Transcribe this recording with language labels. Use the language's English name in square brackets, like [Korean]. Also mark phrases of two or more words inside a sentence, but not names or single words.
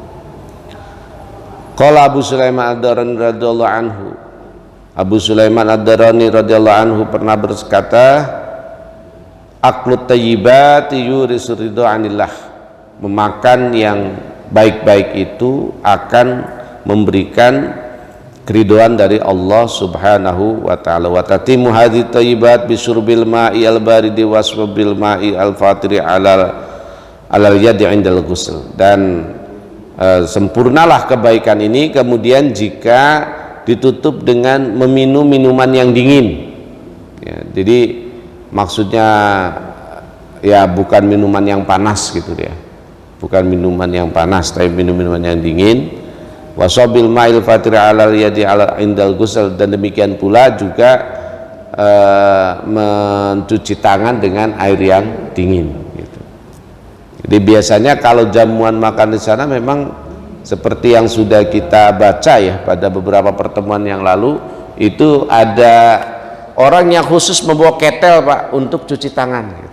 [Arabic] قال أبو سليمان الداراني رضي الله عنه, [Indonesian] Abu Sulaiman Ad-Darani [Arabic] رضي الله عنه [Indonesian] pernah berkata, [Arabic] أكل الطيبات يورث الرضا عن الله, [Indonesian] memakan yang baik-baik itu akan memberikan keridhaan dari Allah [Arabic] سبحانه وتعالى. وتتم هذه الطيبات بشرب الماء البارد وصب الماء الفاتر على اليد عند الغسل, [Indonesian] dan sempurnalah kebaikan ini kemudian jika ditutup dengan meminum minuman yang dingin ya, jadi maksudnya ya bukan minuman yang panas gitu ya, bukan minuman yang panas tapi minuman yang dingin. [Arabic] وصب الماء الفاتر على اليد على عند الغسل, [Indonesian] dan demikian pula juga mencuci tangan dengan air yang dingin gitu. Jadi biasanya kalau jamuan makan di sana memang seperti yang sudah kita baca ya pada beberapa pertemuan yang lalu, itu ada orang yang khusus membawa ketel Pak untuk cuci tangan gitu.